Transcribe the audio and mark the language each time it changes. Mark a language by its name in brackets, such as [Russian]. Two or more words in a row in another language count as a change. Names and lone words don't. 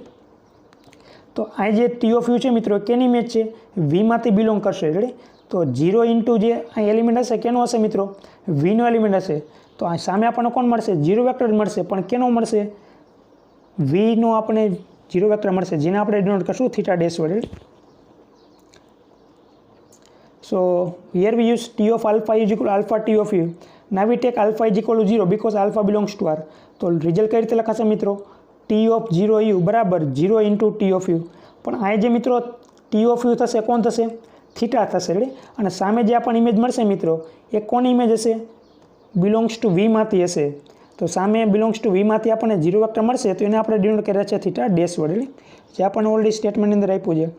[Gujarati] તો આ જે [English] t of u [Gujarati] છે મિત્રો કેની ઇમેજ છે વીમાંથી બિલોંગ કરશે રેડી. તો 0 ઇન્ટુ જે આ એલિમેન્ટ હશે કેનો હશે મિત્રો વીનો એલિમેન્ટ હશે. તો આ સામે આપણને કોણ મળશે [English] zero vector [Gujarati] મળશે પણ કેનો મળશે વીનો આપણે [English] zero vector [Gujarati] મળશે જેને આપણે ડિનોટ કરશું થીટા ડેશ વડે. [English] So here we use t of alpha is equal to alpha t of u. Now we take alpha is equal to 0 because alpha belongs to r. [Gujarati] તો રિઝલ્ટ કઈ રીતે લખાશે મિત્રો [English] t of 0 u [Gujarati] બરાબર [English] 0 into t of u. [Gujarati] પણ આ જે મિત્રો [English] t of u [Gujarati] થશે કોણ થશે થીટા થશે રેડી. અને સામે જે આપણને ઇમેજ મળશે મિત્રો એ કોની ઇમેજ હશે [English] belongs to v [Gujarati] માંથી હશે. તો સામે [English] belongs to v [Gujarati] માંથી આપણને [English] zero vector [Gujarati] મળશે તો એને આપણે ડિનોટ કર્યા છે થીટા ડેશ વડે જે આપણને ઓલરેડી સ્ટેટમેન્ટની અંદર આપ્યું છે.